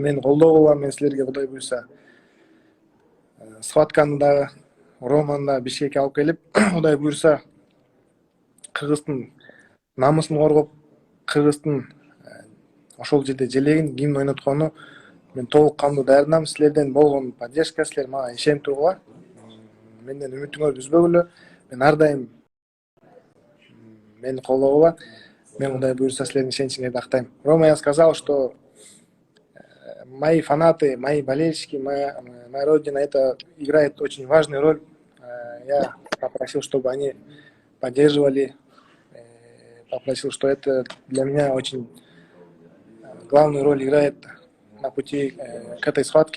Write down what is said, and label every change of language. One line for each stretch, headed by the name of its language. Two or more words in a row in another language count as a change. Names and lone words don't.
Kyrgyz: Мен колдоо кылам, мен силерге кудай буйруса схватканы дагы Романы да Бишкекке алып келип, кудай буйруса Кыргыздын намысын коргоп, Кыргыздын ошол жерде желегин, гимн ойноткону мен толук кандуу даярдам. Силерден болгон поддержка, силер мага ишенип тургула, менден үмүтүңөрдү үзбөгүлө. Мен ар дайым мени колдогула. Мен кудай буйруса силердин ишеничиңерди актайм.
Russian: Рома, я сказал, что мои фанаты, мои болельщики, моя родина, это играет очень важную роль. Я попросил, чтобы они поддерживали, попросил, что это для меня очень главную роль играет на пути к этой схватке.